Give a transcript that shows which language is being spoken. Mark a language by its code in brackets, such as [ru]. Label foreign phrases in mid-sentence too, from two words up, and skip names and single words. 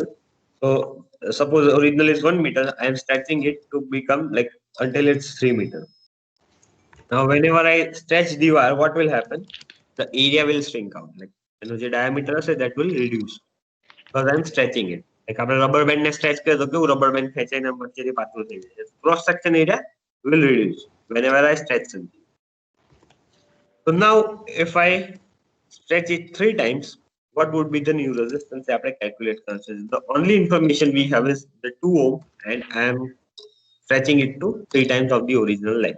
[en] So suppose original is 1 meter, I am stretching it to become like until it's 3 meter. Now whenever I stretch the wire, what will happen? The area will shrink out. Like diameter say that will reduce because I'm stretching it. [gu] Like આપણે [en] rubber band [gu] ને stretch કરે તો કેવું [en] rubber band [gu] ખેંચાઈને વચ્ચેથી પાતળું થઈ જાય. [en] Cross section area will reduce whenever I stretch something. So now if I stretch it 3 times, what would be the new resistance? [gu] આપણે calculate કરશે. [en] The only information we have is the 2 ohm and I am stretching it to 3 times of the original length.